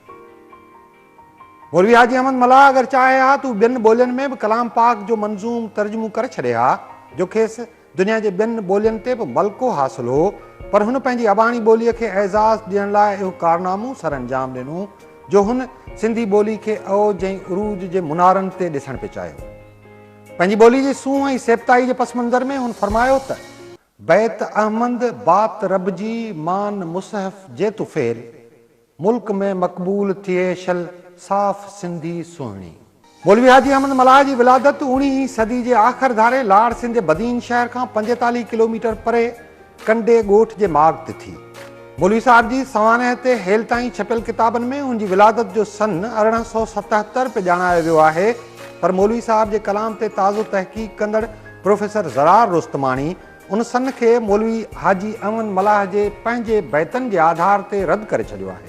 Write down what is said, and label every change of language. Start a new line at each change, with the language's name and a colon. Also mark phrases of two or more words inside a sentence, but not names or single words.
Sindhi: मौलवी हाजी अहमद मल्लाह अगरि चाहे हा तूं ॿियनि ॿोलियुनि में बि कलाम पाक जो मंज़ूम तर्जुमो करे छॾे हा, जो खेसि दुनिया जे ॿियनि ॿोलियुनि ते बि मलको हासिलु हो, पर हुन पंहिंजी अबाणी ॿोलीअ खे एज़ाज़ ॾियण लाइ इहो कारनामो सर अंजाम ॾिनो जो हुन सिंधी ॿोली खे औज ऐं उरूज जे मुनारनि ते ॾिसणु पिए चाहियो। पंहिंजी ॿोली जी सूंहं ऐं सेबताई जे पस मंज़र में हुन फरमायो त बैत अहमद बात रब जी मान मुसहफ़ जे तुफ़ेल मुल्क में मक़बूल थिए शल साफ़ सिंधी सुहिणी। मौलवी हाजी अहमद मल्लाह जी विलादत 19वीं सदी जे आख़िर धारे लाड़ सिंध जे बदीन शहर खां 45 किलोमीटर परे कंडे ॻोठ जे माग ते थी। मौलवी साहिब जी सवानह ते हेल ताईं छपियल किताबनि में हुनजी विलादत जो सन 1877 पे ॼाणायो वियो आहे, पर मौलवी साहिब जे कलाम ते ताज़ो तहक़ीक़ कंदड़ प्रोफेसर ज़रार रुस्तमानी उन सन खे मौलवी हाजी अहमद मल्लाह जे पंहिंजे बैतनि जे आधार ते रद्द करे छॾियो आहे।